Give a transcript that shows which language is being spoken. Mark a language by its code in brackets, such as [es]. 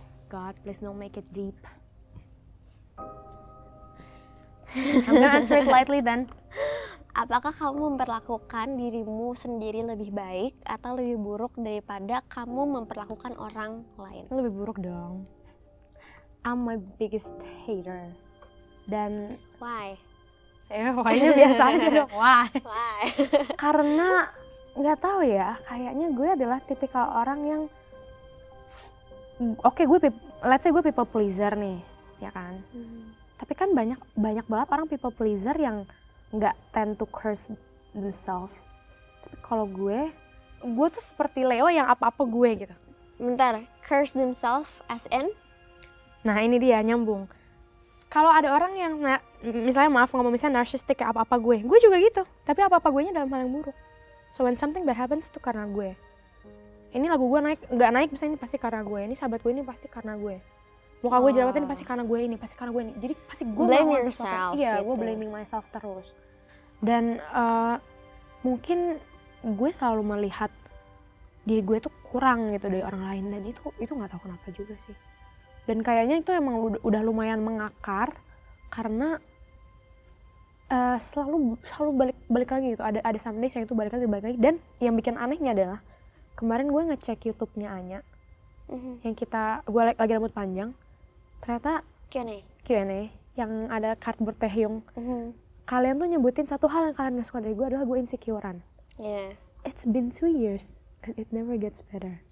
[en] God, please don't make it deep. I'm gonna answer it lightly then. [id] Apakah kamu memperlakukan dirimu sendiri lebih baik atau lebih buruk daripada kamu memperlakukan orang lain? Lebih buruk dong. [en] I'm my biggest hater. [id] Dan [en] Why? [id] ya pokoknya biasa aja dong. Wah. [en] Why? [id] Karena nggak tahu ya, kayaknya gue adalah tipikal orang yang [en] let's say [id] gue people pleaser nih, ya kan? Tapi kan banyak banget orang people pleaser yang nggak [en] tend to curse themselves. [id] Tapi kalau gue tuh seperti Leo yang apa-apa gue gitu. Bentar, [en] curse themselves as in? [id] Nah ini dia nyambung. Kalau ada orang yang misalnya misalnya narcissistic kayak apa-apa gue juga gitu. Tapi apa-apa gue nya dalam hal yang buruk. [en] So when something bad happens [id] itu karena gue. Ini lagu gue nggak naik misalnya ini pasti karena gue. Ini sahabat gue ini pasti karena gue. Muka gue jerawatan ini pasti karena gue ini, pasti karena gue ini. Jadi pasti gue [en] Blame [id] melakukan [en] yourself, [id] sesuatu. Iya, gue gitu. [en] blaming myself [id] terus. Dan mungkin gue selalu melihat diri gue tuh kurang gitu dari orang lain, dan itu nggak tahu kenapa juga sih. Dan kayaknya itu emang udah lumayan mengakar karena selalu balik lagi gitu. Ada [en] some days [id] yang itu balik lagi. Dan yang bikin anehnya adalah kemarin gue ngecek YouTube-nya Anya yang gue lagi rambut panjang, ternyata Q&A yang ada cardboard Taehyung. Kalian tuh nyebutin satu hal yang kalian gak suka dari gue adalah gue insecurean. [en] Yeah. It's been 2 years and it never gets better.